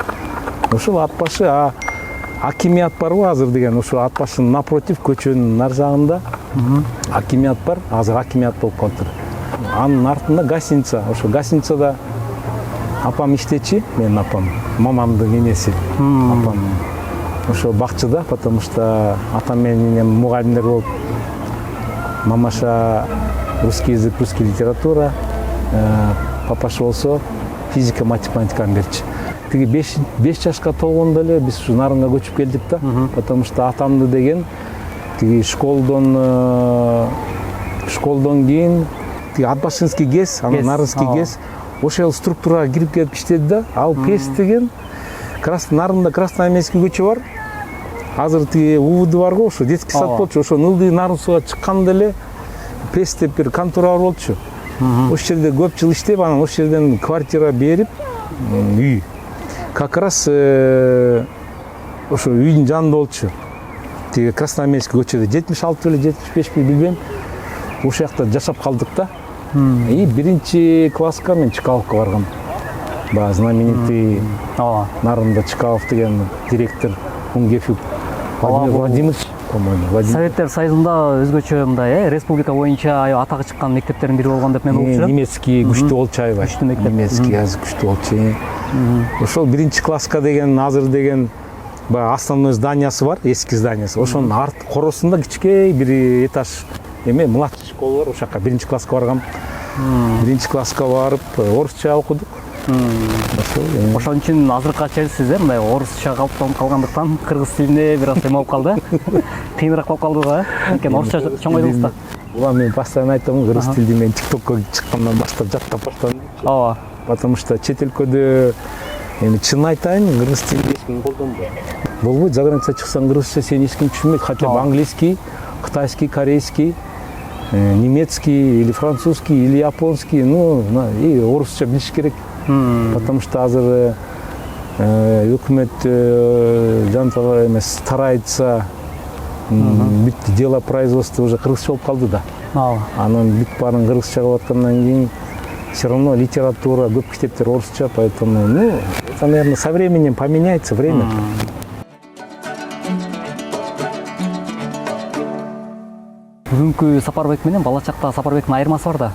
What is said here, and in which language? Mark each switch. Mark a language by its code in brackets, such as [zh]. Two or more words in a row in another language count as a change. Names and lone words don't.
[ky] Ошол ат башы, акимият барбы азыр деген, ошо ат башынын напротив көчөнүн нар жагында акимият бар, азыр акимият болуп калыптыр. Анын артында гостиница, ошо гостиницада апам иштечи, менин апам, мамамдын энеси, апам ошо бакчыда, [ru] потому что [ky] атам менен энем мугалимдер болуп, [ru] мамаша русский язык, русский литература, [ky] папаша болсо физика, математиканы берчи. Тиги 5 жашка толгондо эле биз ушу Нарынга көчүп келдик да, [ru] потому что [ky] атамды деген тиги школдон кийин тиги Атбашинский ГЭС, анан Нарынский ГЭС ошол структурага кирип келип иштеди да. Ал ГЭС деген Нарында Красноармейский көчө бар. Азыр тиги УВД барго, ошо [ru] детский сад [ky] болчу. Ошо ылдый Нарын сууга чыкканда эле ПЕС деп бир контора бар болчу. Ошол жерде көп жыл иштеп, анан ошол жерден квартира берип, үй [ru] как раз [ky] ошо үйдүн жанында болчу. Тиги Красноармейский көчөдө 76 беле 75 беле билбейм. Ошол жакта жашап калдык да. И 1-класска мен Чкаловко баргам. Баягы знаменитый Нарында Чкалов деген директор Унгефюк Владимирович, по-моему. Советтер Союзунда өзгөчө мындай, республика боюнча атагы чыккан мектептердин бири болгон деп мен угуп жүрөм. Немецкий күчтүү болчу аябай. Күчтүү мектеп. Немецкий азыр күчтүү болчу. Ошол 1-класска деген азыр деген баягы основной зданиясы бар, эски зданиясы. Ошонун арт коросунда кичке бир этаж [ru] младший школа [ky] бар, ошол жака 1-класска баргам. 1-класска барып орусча окудук. Ошон үчүн азыркыга чейин сиз мындай орусча калыптанып калгандыктан кыргыз тилине бир аз эме болуп калды. Кыйыныраак болуп калдыгы, анткени орусча чоңойдуңуз да. Буга мен постоянно айтам, кыргыз тилди мен ТикТокко чыккандан баштап жаттап баштадым. [ru] Потому что [ky] чет өлкөдө эми чын айтайын, кыргыз тилин эч ким колдонбойт. Болбойт, [ru] за граница [ky] чыксаң кыргызча сени эч ким түшүнбөйт, [ru] хотя бы английский, кытайский, корейский, немецкий или французский или японский, и [ky] орусча билиш керек. [ru] Потому что [ky] азыр өкмөт жанталар эмес старается, бүт [ru] дело производства уже [ky] кыргызча болуп калды да. Анан бүт баарын кыргызча кылып аткандан кийин [ru] все равно литература, [ky] көп китептер орусча, [ru] поэтому, это, наверное, со временем поменяется время. [ky] Бүгүнкү Сапарбек менен бала чактагы Сапарбектин айырмасы бар да.